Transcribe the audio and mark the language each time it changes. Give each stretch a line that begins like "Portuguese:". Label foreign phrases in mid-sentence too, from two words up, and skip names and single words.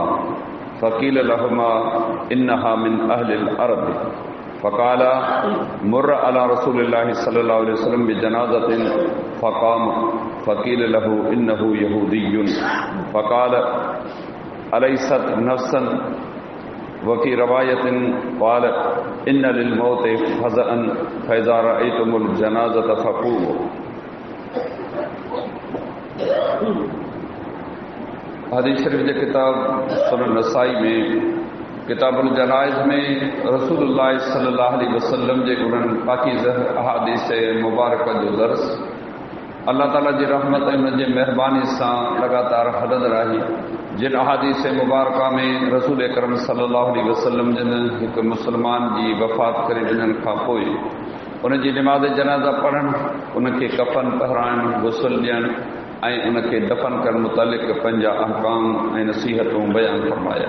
Arabic: فقيل لهما إنها من أهل الأرض فقال مر على رسول الله صلى الله عليه وسلم بجنازة فقام فقيل له إنه يهودي فقال أليست نفسا وفي رواية قال إن للموت فزعا فإذا رأيتم الجنازة فقوموا
Sindhi: हदीस शरीफ के किताब सुनन नसाई में किताबुल जनाइज में रसूलुल्लाह
Arabic: صلى الله عليه وسلم
Sindhi: जे उन्हनि पाकीज़ अहादीस मुबारक जो दर्स अल्लाह ताला जी रहमत ऐं उन जे महिरबानी सां लगातार हलंदड़ आहे। जिन अहादीस मुबारक में रसूल अकरम
Arabic: صلى الله عليه وسلم
Sindhi: जिन हिकु मुस्लमान जी वफ़ात करे वञण खां पोइ उन जी नमाज़ जनाज़ा पढ़णु, उनखे कफ़न पहिराइणु, गुस्ल ॾियणु ऐं उनखे दफ़न करण मुतालिक़ पंहिंजा अहकाम ऐं नसीहतूं बयानु फरमाया।